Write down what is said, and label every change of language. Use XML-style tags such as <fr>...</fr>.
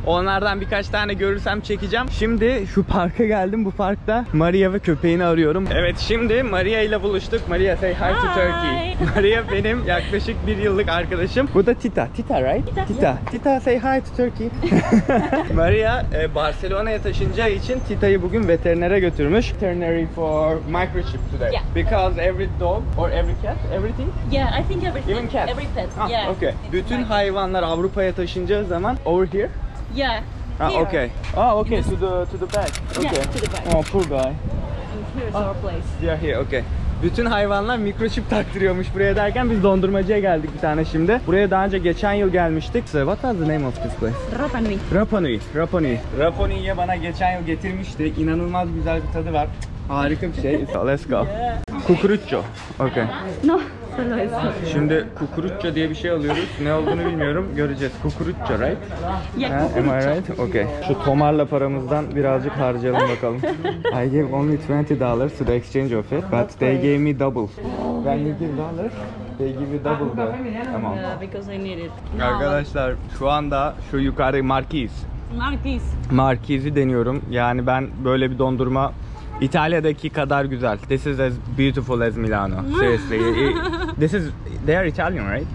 <tr>Onlardan birkaç tane görürsem çekeceğim. Şimdi şu parka geldim. Bu parkta Maria ve köpeğini arıyorum. Evet, şimdi Maria ile buluştuk.</tr> <en>Maria, say hi to Turkey.</en> <tr>Maria benim yaklaşık 1 yıllık arkadaşım. Bu da Tita.</tr> <en>Tita, right? Tita. Tita, say hi to Turkey.</en> <tr>Maria Barcelona'ya taşınacağı için Tita'yı bugün veterinere götürmüş.</tr> <en>Veterinary for microchip today. Yeah. Because every dog or every cat, everything? Yeah, I think everything. Even cat? Every pet. Ah, Yeah. okay.</en> <tr>Bütün hayvanlar Avrupa'ya taşınacağı zaman</tr> <en>over here? Yeah. Ah, Here. okay. Ah, okay. To the back. Okay. Yeah, to the back. Oh, poor guy. And here's our place. Yeah, here. Okay.</en> <tr>Bütün hayvanlar mikroçip taktırıyormuş buraya derken biz dondurmacıya geldik bir tane şimdi. Buraya daha önce geçen yıl gelmiştik.</tr> <en>So, what was the name of this place? Rapa Nui. Rapa Nui. Rapa Nui.</en> <tr>Rapa Nui'ye bana geçen yıl getirmişti. İnanılmaz güzel bir tadı var. Harika bir şey.</tr> <en>So, let's go.</en> <tr>Kukurutço. Okay.</tr> <es>No, solo eso.</es> <tr>Şimdi kukurutço diye bir şey alıyoruz. Ne olduğunu bilmiyorum. Göreceğiz. Kukurutço, right?</tr> <en>Yeah, Am I cucurucho. right? Okay.</en> <tr>Şu tomarla paramızdan birazcık harcayalım bakalım.</tr> <en>I gave only $20 to the exchange of it, but they gave me double. When you give dollars, they give you double the amount. Yeah, because I need it.</en> <tr>Arkadaşlar şu anda şu yukarı Marquis. Marquis. Marquis'i deniyorum. Yani ben böyle bir dondurma İtalya'daki kadar güzel.</tr> <en>This is as beautiful as Milano. Seriously. This is, they are Italian, right?</en>